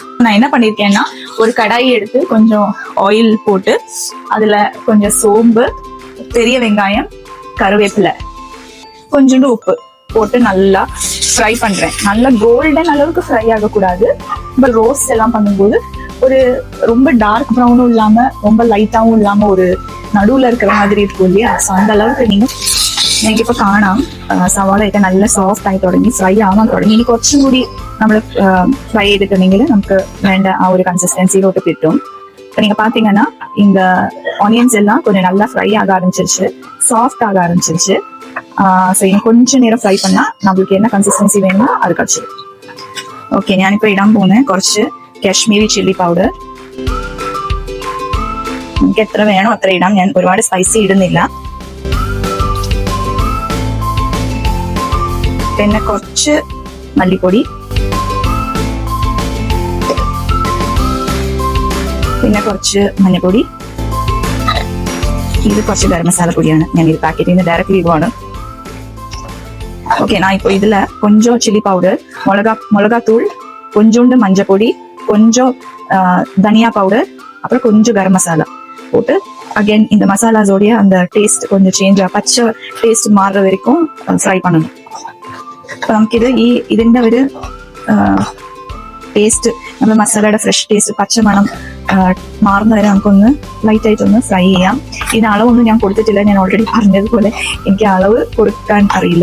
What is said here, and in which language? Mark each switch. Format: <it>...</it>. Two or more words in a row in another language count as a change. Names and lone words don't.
<ta>நான் என்ன பண்ணிருக்கேன்னா, ஒரு கடாயை எடுத்து கொஞ்சம் ஆயில் போட்டு அதுல கொஞ்சம் சோம்பு, பெரிய வெங்காயம், கருவேப்பிலை, கொஞ்சோண்டு உப்பு போட்டு நல்லா ஃப்ரை பண்றேன். நல்லா கோல்டன் அளவுக்கு ஃப்ரை ஆகக்கூடாது. இப்போ ரோஸ்ட் எல்லாம் பண்ணும்போது ஒரு ரொம்ப</ta> <en>dark brown</en> <ta>இல்லாம ரொம்ப லைட்டாவும் இல்லாம ஒரு நடுவுல இருக்கிற மாதிரி இருக்கும் இல்லையா. ஸோ அந்த அளவுக்கு நீங்க,</ta> <ml>എനിക്ക് ഇപ്പൊ കാണാം സവാളയൊക്കെ നല്ല സോഫ്റ്റ് ആയി തുടങ്ങി, ഫ്രൈ ആവാൻ തുടങ്ങി. ഇനി കുറച്ചും കൂടി നമ്മൾ ഫ്രൈ ചെയ്തിട്ടുണ്ടെങ്കിൽ നമുക്ക് വേണ്ട ആ ഒരു കൺസിസ്റ്റൻസിയിലോട്ട് കിട്ടും.</ml> <ta>இப்போ நீங்க பாத்தீங்கன்னா இந்த ஆனியன்ஸ் எல்லாம் கொஞ்சம் நல்லா ஃப்ரை ஆக ஆரம்பிச்சிருச்சு, சாஃப்ட் ஆக ஆரம்பிச்சிருச்சு. ஸோ இன்னும் கொஞ்சம் நேரம் ഫ്രൈ பண்ணா நம்மளுக்கு என்ன</ta> <ml>കൺസിസ്റ്റൻസി വേണമോ അത് കഴിച്ചിടും. ഓക്കെ, ഞാനിപ്പോ ഇടാൻ പോകുന്നത് കുറച്ച് കാശ്മീരി</ml> <en>chilli powder.</en> <ml>നമുക്ക് എത്ര വേണോ അത്ര ഇടാം. ഞാൻ ഒരുപാട് സ്പൈസി ഇടുന്നില്ല. പിന്നെ കുറച്ച് മല്ലിപ്പൊടി, പിന്നെ കുറച്ച് മഞ്ഞപ്പൊടി, ഇത് കുറച്ച് ഗരം മസാല പൊടിയാണ്. ഞാൻ ഇത് പാക്കറ്റിൽ നിന്ന് ഡയറക്റ്റ്ലി ഇടുവാണ്.</ml> <ta>ஓகே, நான் இப்போ இதுல கொஞ்சம்</ta> <en>chilli powder,</en> <ta>மிளகாத்தூள், கொஞ்சோண்டு மஞ்சள் பொடி, கொஞ்சம் தனியா பவுடர், அப்புறம் கொஞ்சம் கரம் மசாலா போட்டு அகைன் இந்த மசாலாஸோடைய அந்த டேஸ்ட் கொஞ்சம் சேஞ்ச், பச்சை டேஸ்ட் மாறுற வரைக்கும் ഫ്രൈ பண்ணணும்.</ta> <ml>അപ്പൊ നമുക്കിത് ഇതിന്റെ ഒരു ടേസ്റ്റ്, നമ്മൾ മസാലയുടെ</ml> <en>fresh taste,</en> <ml>പച്ചമണം മാറുന്ന വരെ നമുക്കൊന്ന് ലൈറ്റ് ആയിട്ടൊന്ന് ഫ്രൈ ചെയ്യാം. ഇത് അളവൊന്നും ഞാൻ കൊടുത്തിട്ടില്ല. ഞാൻ ഓൾറെഡി പറഞ്ഞതുപോലെ എനിക്ക് അളവ് കൊടുക്കാൻ അറിയില്ല.</ml>